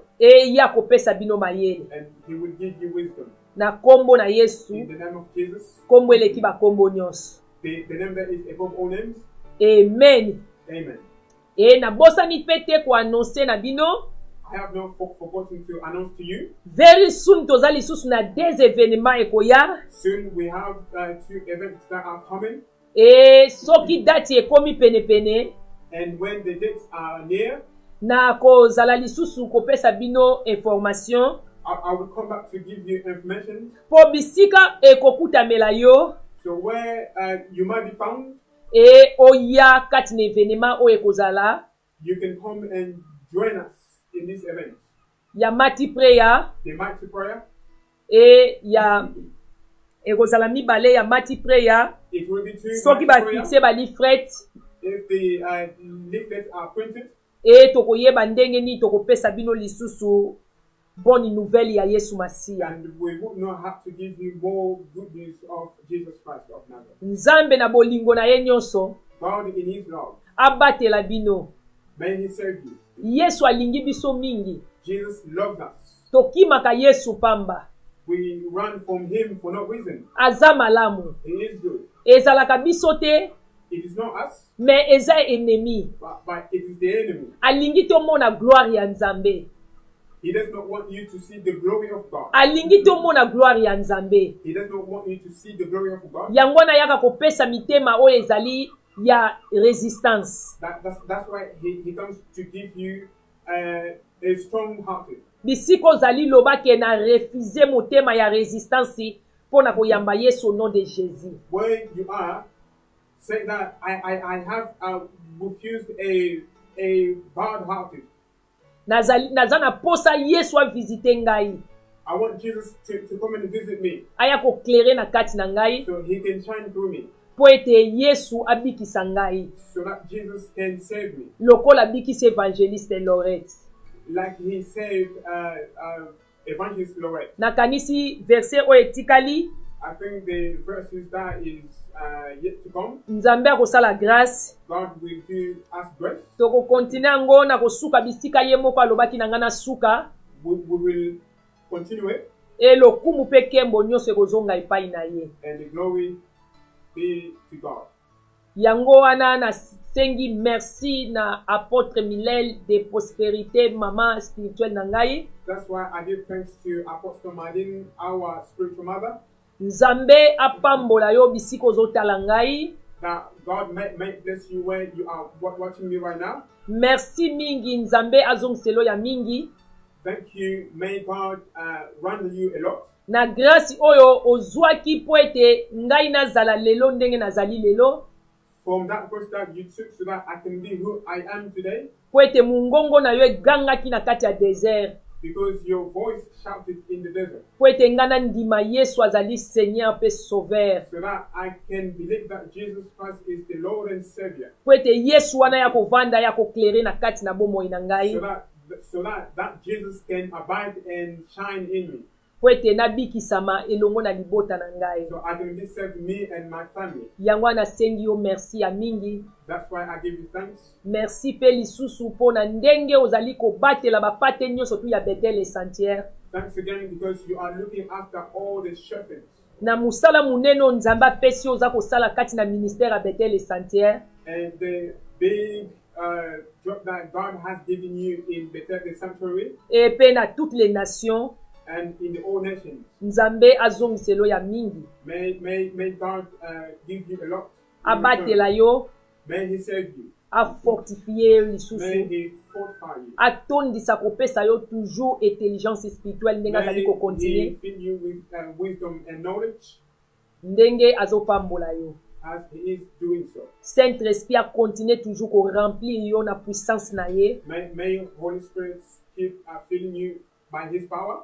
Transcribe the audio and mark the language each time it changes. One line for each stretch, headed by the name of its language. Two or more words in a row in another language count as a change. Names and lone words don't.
Lingala: E ya kopesa bino mayele.
English: and he will give you wisdom.
Lingala: Na kombo na Yesu,
English: In the name of Jesus,
Lingala: kombo eleki bakombo nyonso.
English: the name that is above all names.
Lingala: Amen.
English: Amen.
Lingala: E nabosani pe te koannonce na bino,
English: I have not forgotten to announce to you. very soon
Lingala: toza lisusu na des événements ekoya.
English: Soon we have 2 events that are coming,
Lingala: E soki dati ekomi penepene,
English: and when the dates are near,
Lingala: na kozala lisusu kopesa bino information.
English: I will come back to give you information.
Lingala: Po bisika ekokutamela yo,
English: So where you might be found,
Lingala: e oya kati na événement oyo ekozala
English: you can come and join us in this event.
Lingala: ya
English: mati prayer, The mighty prayer.
Lingala: e ya ekozala mibale ya
English: mati prayer. It will be 2
Lingala: Soki
English: mighty prayer.
Lingala: bafixe balifret,
English: If the leaflets are printed,
Lingala: e tokoyeba ndenge nini tokopesa bino lisusu
French: bonne nouvelle
Lingala: ya Yesu Masiya.
English: and we would not have to give you more good news of Jesus Christ of Nazareth.
Lingala: Nzambe na bolingo na ye nyonso
English: God in His love,
Lingala: abatela bino.
English: may He save you.
Lingala: Yesu alingi biso mingi,
English: Jesus loves us.
Lingala: tokimaka Yesu pamba.
English: We run from Him for no reason.
Lingala: Aza malamu,
English: He is good.
Lingala: ezalaka biso te,
English: It is not us,
Lingala: me eza ennemi.
English: but it is the enemy.
Lingala: Alingi tomona gloire ya Nzambe.
English: He does not want you to see the glory of God.
Lingala: Alingi tomona gloire ya Nzambe.
English: He does not want you to see the glory of God.
Lingala: Yango na yaka kopesa mitema oyo ezali ya resistance.
English: That's why he comes to give you a strong hearted.
Lingala: Bisiko zali lobake na refuser motema ya resistance pona koyamba Yesu
French: au nom de Jésus.
English: Where you are, say that I have refused a bad hearted.
Lingala: Naza na posa Yesu a visite ngai.
English: I want Jesus to come and visit me
Lingala: Aya ko clairer na kati na ngai
English: so He can shine through me,
Lingala: po ete Yesu abikisa ngai.
English: so that Jesus can save me,
Lingala: Lokola abikisa evangeliste Lorette.
English: like He saved Evangelist Lorette.
Lingala: Nakanisi verset oyo etikali,
English: I think the verses that is yet to come.
Lingala: Nzambe akosala grâce.
English: God will do us grace.
Lingala: Tokokontinue yango na kosuka bisika ye moko alobaki na nga na suka.
English: We will continue it,
Lingala: E lokumu mpe kembo nyonso ekozonga epai na ye.
English: and the glory be to God.
Lingala: Yango wana nasengi merci na apôtre Milel de prospérité,
French: maman spirituelle
Lingala: na ngai.
English: That's why I give thanks to Apostle Madin, our spiritual mother,
Lingala: Nzambe apambola yo bisika ozotala ngai.
English: that God may bless you where you are watching me right now.
Lingala: Merci mingi, Nzambe azongiselo ya mingi.
English: Thank you. May God run you a lot.
Lingala: Na grâce oyo ozwaki po ete ngai nazala lelo ndenge nazali lelo.
English: From that verse that you took so that I can be who I am today,
Lingala: Po ete mungongo na yo egangaki na kati ya desert.
English: because your voice shouted in the desert,
Lingala: Po ete ngana ndima Yesu azali Seigneur pe Sauveur.
English: so that I can believe that Jesus Christ is the Lord and Savior,
Lingala: Po ete Yesu wana ya kovanda ya koklere na kati na bomoi na ngai.
English: so that Jesus can abide and shine in me,
Lingala: Po ete nabikisama elongo na libota na ngai.
English: so I can be saved, me and my family.
Lingala: Yango nasengi yo merci ya mingi.
English: That's why I give you thanks.
Lingala: Merci pe lisusu po na ndenge ozali kobatela bapate nyonso tu ya Bethel Essentiel.
English: Thanks again because you are looking after all the shepherds.
Lingala: Na musala munene oyo nzambe apesi yo oza kosala kati na ministère ya Bethel et Sanctuaire.
English: And the big job that God has given you in Bethel the Sanctuary
Lingala: Et mpe na
French: toutes les nations
English: and in the all nations.
Lingala: nzambe azongiselo ya mingi.
English: May God give you a lot. in
Lingala: Abatela
English: return.
Lingala: yo,
English: May He save you.
Lingala: afortifie yo
English: May
Lingala: lisusu.
English: He fortify you.
Lingala: Atondisa kopesa yo
French: toujours intelligence spirituelle
Lingala: ndenge azali
English: May He
Lingala: kokontinue,
English: fill you with wisdom and knowledge
Lingala: ndenge azopambola yo.
English: as He is doing so.
French: Saint Esprit a continué toujours
Lingala: ko remplir yo na puissance na ye.
English: May Holy Spirit keep filling you by His power.